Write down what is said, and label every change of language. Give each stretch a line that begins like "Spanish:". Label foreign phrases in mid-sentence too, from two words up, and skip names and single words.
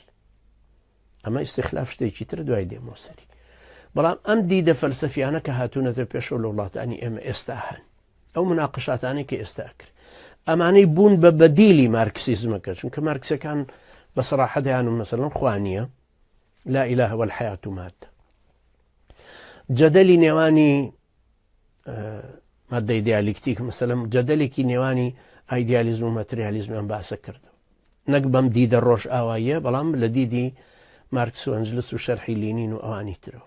Central Kurdish: ئەمە ئیستیخلاف شتێکی تر دوای دێمەوە سەری. بەڵام ئەم دیدە فەلسەفیانە کە هاتوونەتە پێشەوە لە وڵاتانی ئێمە ئێستا هەن، ئەو مناقشاتانەی کە ئێستا ئەکرد، ئەمانەی بوون بە بەدیلی مارکسیزمەکە، چونکە مارکسەکان بە سەراحەت دەیانن مەسەڵەن خوانیە
Arabic: لا إله والحياة مادة،
Central Kurdish: جەدەلی نێوانی مادەی دیالکتیک مەسەلەن جەدەلێکی نێوانی ئایدیالیزم و مەتریالیزمیان باسە کردەوە، نەک بەم دیدە ڕۆژ ئاواییە، بەڵام لە دیدی مارکس و ئەنجلس و شەرحی لینین و ئەوانی ترەوە.